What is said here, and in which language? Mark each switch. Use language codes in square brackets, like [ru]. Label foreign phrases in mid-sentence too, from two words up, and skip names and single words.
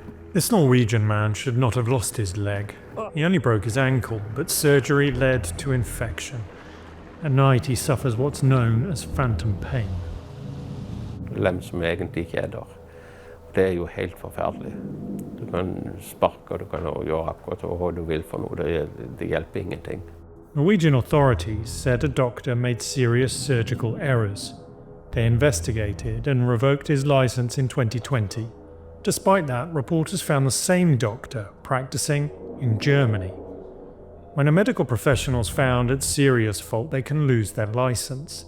[en] This Norwegian man should not have lost his leg. He only broke his ankle, but surgery led to infection. At night he suffers what's known as phantom pain. [no] Lem som egentlig ikke er der. Det jo helt forferdelig. Du kan sparke og du kan gjøre akkurat hva du vil for noe. Det hjelper ingenting. [en] Norwegian authorities said a doctor made serious surgical errors. They investigated and revoked his license in 2020. Despite that, reporters found the same doctor practicing in Germany. When a medical professional's found at serious fault, they can lose their license.